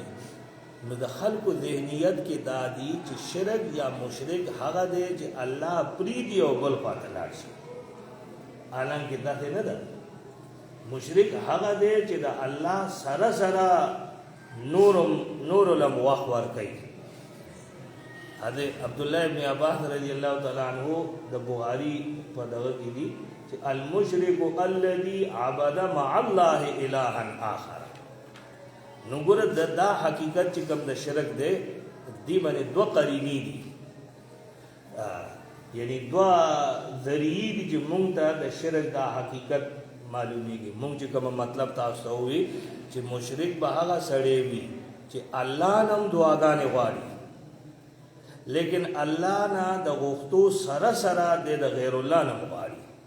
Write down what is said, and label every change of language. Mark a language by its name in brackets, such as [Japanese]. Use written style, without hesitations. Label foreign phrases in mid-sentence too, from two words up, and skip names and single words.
[Pashto] نو د خلکو ذهنیت کې دا دي چې شرک یا مشرک هغه دی چې الله پریدي او بل خواته لاړ شي. حالانکه داسې نه ده. مشرک هغه دی چې د الله سره نور لم وخت ورکوي، حضرت عبداللہ ابن عباس [Arabic] رضی اللہ تعالیٰ عنہ [Pashto] د بخاری په دغه کې دي چې [Arabic] المشرک الذي عبد مع الله الها آخر. [Pashto] نو ګوره دا حقیقت چې کوم د شرک دی دی باندې دوه قرینې دي، یعنی دوه ذریعې دي چې مونږ ته د شرک دا حقیقت معلومیږي. مونږ چې کوم مطلب تاسو ته ووي چې مشرک به هغه سړی وي چې الله نم دعاګانې غواړي، لیکن الله نه د غوښتو سره سره د غیر الله نه غواړي.